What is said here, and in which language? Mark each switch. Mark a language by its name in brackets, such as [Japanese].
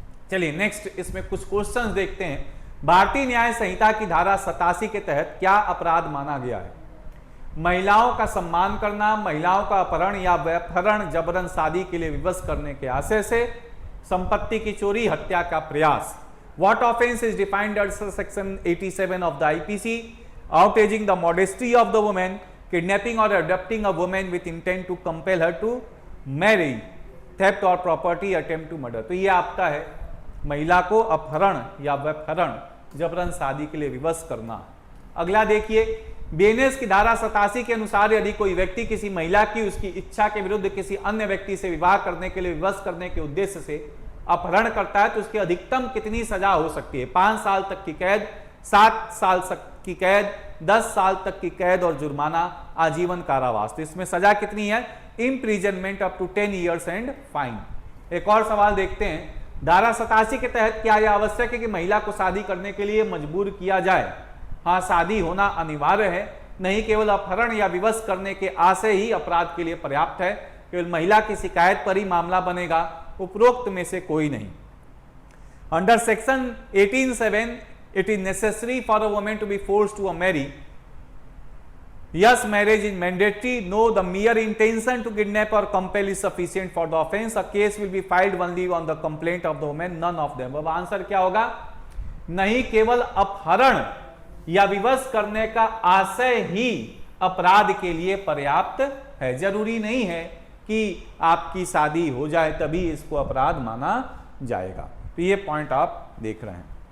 [Hindi] चलिए नेक्स्ट इसमें कुछ क्वेश्चंस देखते हैं। भारतीय न्याय संहिता की धारा 87 के तहत क्या अपराध माना गया है? महिलाओं का सम्मान करना, महिलाओं का अपहरण या व्यपहरण, जबरन शादी के लिए विवश करने के आशय से, संपत्ति की चोरी, हत्या का प्रयास। [English] What offense is defined under section 87 of the IPC? outraging the modesty of the woman, kidnapping or abducting a woman with intent to compel her to marry, theft or property, attempt to murder। [Hindi] तो ये आपका है महिला को अपहरण या व्यभिचारण, जबरन शादी के लिए विवश करना। अगला देखिए, बीएनएस की धारा 87 के अनुसार यदि कोई व्यक्ति किसी महिला की उसकी इच्छा के विरुद्ध किसी अन्य व्यक्ति से विवाह करने के लिए विवश करने के उद्देश्य से अपहरण करता है तो उसकी अधिकतम कितनी सजा हो सकती है? 5 साल तक की कैद, 7 साल तक की कैद, 10 साल तक की कैद और जुर्माना, आजीवन कारावास। तो इसमें सजा कितनी है? [English] Imprisonment up to 10 years and fine. [Hindi] एक और सवाल देखते हैं, धारा 87 के तहत क्या यह आवश्यक है कि महिला को शादी करने के लिए मजबूर किया जाए? हाँ, शादी होना अनिवार्य है, नहीं केवल अपहरण या विवश करने के आशय ही अपराध के लिए पर्याप्त है, केवल महिला की शिकायत पर ही मामला बनेगा, उपरोक्त में से कोई नहीं। [English] Under section 18(7) it is necessary for a woman to be forced to marry. Yes, marriage is mandatory. No, the mere intention to kidnap or compel is sufficient for the offense. A case will be filed only on the complaint of the woman, none of them. [Hindi] अब answer क्या होगा? नहीं केवल अपहरण या विवश करने का आशय ही अपराध के लिए पर्याप्त है। जरूरी नहीं है कि आपकी शादी हो जाए तभी इसको अपराध माना जाएगा। तो ये पॉइंट आप देख रहे हैं।